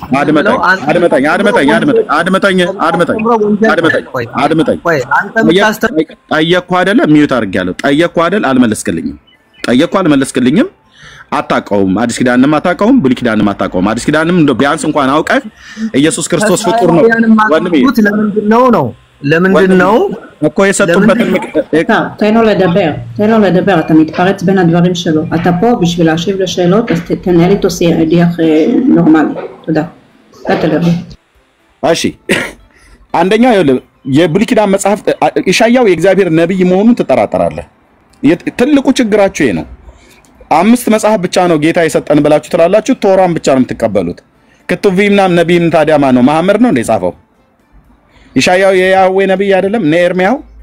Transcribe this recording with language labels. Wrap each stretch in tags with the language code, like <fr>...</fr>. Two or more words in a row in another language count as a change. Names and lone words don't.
<am>አድመጠኝ ጠየቅኩ አይደለ ሚዩት አድርጌያለሁ ጠየቅኩ አይደል አልመለስክልኝም አታውቀውም አዲስ ኪዳንም አታውቀውም ብሉይ ኪዳንም አታውቀውም አዲስ ኪዳንም እንደው ቢያንስ እንኳን አውቀህ ኢየሱስ ክርስቶስ ፍጡር ነው ወንድሜ ለምንድን ነው እኮ የሰጡበትን</am> <he>תן לו לדבר אתה מתפרץ בין הדברים שלו אתה פה בשביל להשיב לשאלות אז תנהל איתו שיח נורמלי תודה תדבר</he> <am>እሺ አንደኛ የብሉይ ኪዳን መጽሐፍ ኢሳይያው የእግዚአብሔር ነብይ መሆኑን ተጠራጠራለህ ትልቁ ችግራችሁ ይሄ ነው 5 መጽሐፍ ብቻ ነው ጌታ የሰጠን ብላችሁ ትላላችሁ ቶራን ብቻ ነው የምትቀበሉት ክትቪምና ነብይም ታዲያ ማን ነው መሐመድ ነው እንደ ጻፈው ኢሳይያው የያህዌ ነብይ አይደለም ነኤርሚያው</am>